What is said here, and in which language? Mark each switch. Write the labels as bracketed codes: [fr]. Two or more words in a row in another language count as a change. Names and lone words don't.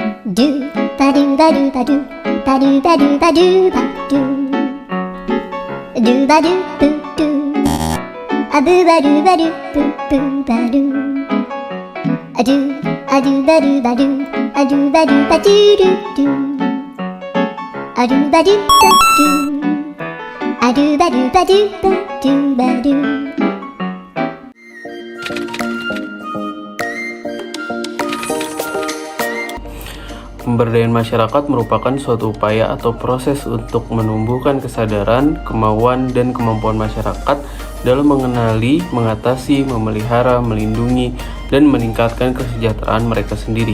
[id] Do ba do ba do ba do ba do ba do ba do ba do ba do boo doo a boo ba do ba do boo boo ba do a do ba do ba do a do ba do ba do do do a do ba do ba do a do ba do ba do ba do ba do. Pemberdayaan masyarakat merupakan suatu upaya atau proses untuk menumbuhkan kesadaran, kemauan, dan kemampuan masyarakat dalam mengenali, mengatasi, memelihara, melindungi, dan meningkatkan kesejahteraan mereka sendiri.